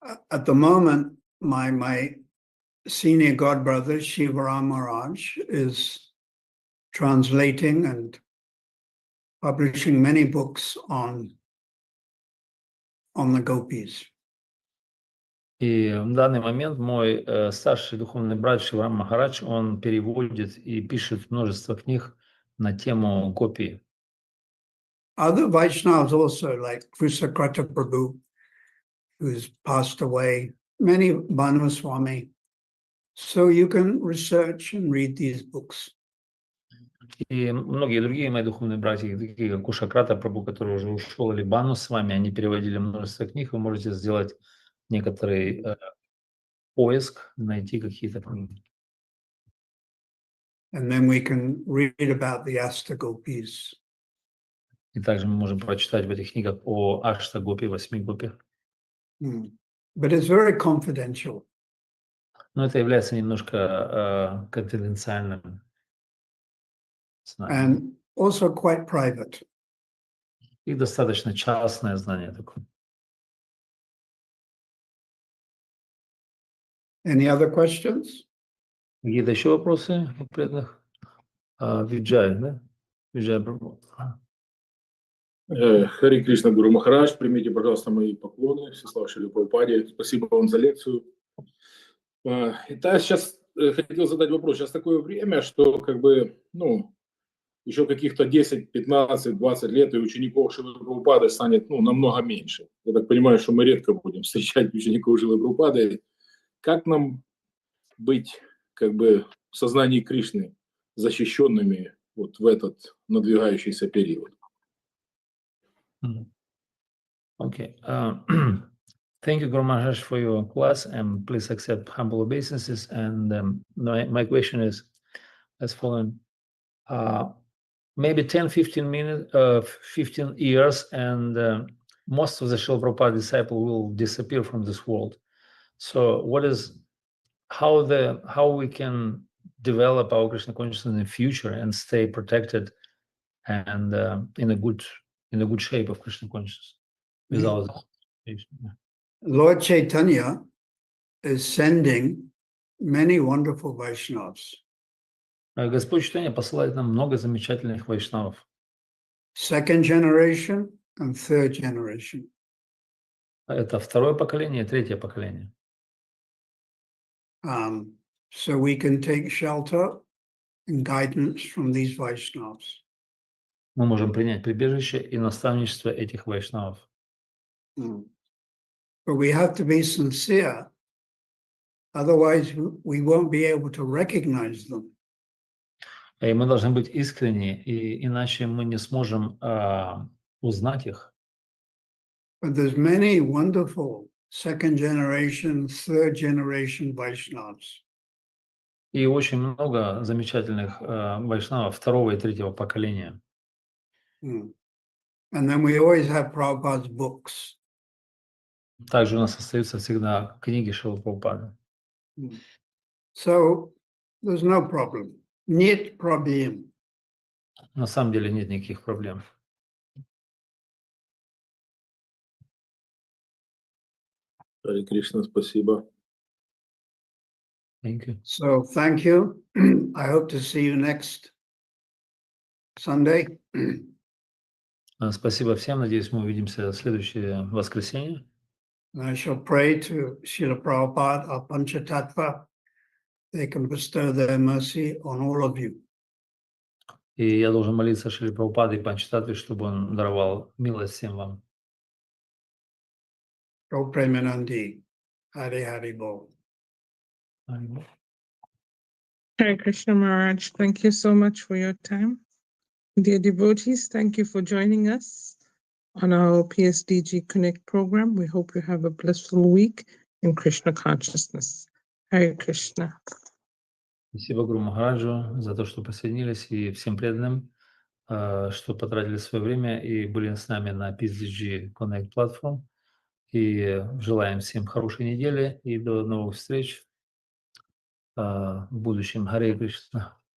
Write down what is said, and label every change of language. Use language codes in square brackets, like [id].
[en] At the moment, my senior godbrother, Shivaram Maharaj, is translating and publishing many books on the gopis. [ru] И в данный момент мой старший духовный брат Шиврам Махарадж, он переводит и пишет множество книг на тему гопи. [en] Other Vaishnavas also, like Krisakrata Prabhu, who's passed away, many Banaswami. So you can research and read these books. [ru] И многие другие мои духовные братья, такие как Кушакрата Прабху, который уже ушел, или Бану с вами, они переводили множество книг, вы можете сделать некоторый поиск, найти какие-то книги. [en] And then we can read about the Astagopis. [ru] И также мы можем прочитать в этих книгах о Аштагопи, 8 гопи. [en] But it's very confidential. [ru] Но это является немножко конфиденциальным знанием. [en] And also quite private. [ru] И достаточно частное знание такое. [en] Any other questions? [ru] Какие-то еще вопросы у преданных? Виджай, да? Виджай Прабху. Хари Кришна Гуру Махарадж, примите, пожалуйста, мои поклоны, Всеслава Шриле Прабхупаде. Спасибо вам за лекцию. Итак, сейчас хотел задать вопрос. Сейчас такое время, что как бы, ну, еще каких-то 10, 15, 20 лет и учеников Шрилы Прабхупады станет, ну, намного меньше. Я так понимаю, что мы редко будем встречать учеников Шрилы Прабхупады. Как нам быть, как бы, в сознании Кришны защищенными вот в этот надвигающийся период? [en] Okay. Thank you, Guru Maharaj, for your class, and please accept humble obeisances. And my question is as following. Maybe 10, 15 minutes, 15 years, and most of the Srila Prabhupada disciple will disappear from this world. So how we can develop our Krishna consciousness in the future and stay protected and in a good shape of Krishna consciousness without Lord Chaitanya is sending many wonderful Vaishnavas. [ru] Господь Чайтанья посылает нам много замечательных вайшнавов. [en] Second generation and third generation. [ru] Это второе поколение и третье поколение. [en] So we can take shelter and guidance from these Vaishnavas. [ru] Мы можем принять прибежище и наставничество этих вайшнавов. [en] But we have to be sincere, otherwise we won't be able to recognize them. [ru] И мы должны быть искренни, и иначе мы не сможем узнать их. [en] But there's many wonderful second generation, third generation Vaishnavas. [ru] И очень много замечательных вайшнавов второго и третьего поколения. [en] And then we always have Prabhupada's books. [ru] Также у нас остаются всегда книги Шрилы Прабхупады. [en] So there's no problem. [ru] Нет проблем. На самом деле нет никаких проблем. Хари Кришна, спасибо. [en] Thank you. So thank you. I hope to see you next Sunday. [ru] Спасибо всем. Надеюсь, мы увидимся в следующее воскресенье. [en] And I shall pray to Srila Prabhupada, our Panchatattva. They can bestow their mercy on all of you. [ru] И я должен молиться Шриле Прабхупаде и Панчататтве, чтобы он даровал милость всем вам. [bn] Go Premanandi. Hari Hari Bol. Ари Бол. [en] Hare Krishna Maharaj, thank you so much for your time. Dear devotees, thank you for joining us on our PSDG Connect program. We hope you have a blissful week in Krishna consciousness. Hare Krishna. [ru] Спасибо Гуру Махараджу за то, что присоединились, и всем преданным, что потратили свое время и были с нами на PSDG Connect Platform. И желаем всем хорошей недели и до новых встреч в будущем. Харе Кришна.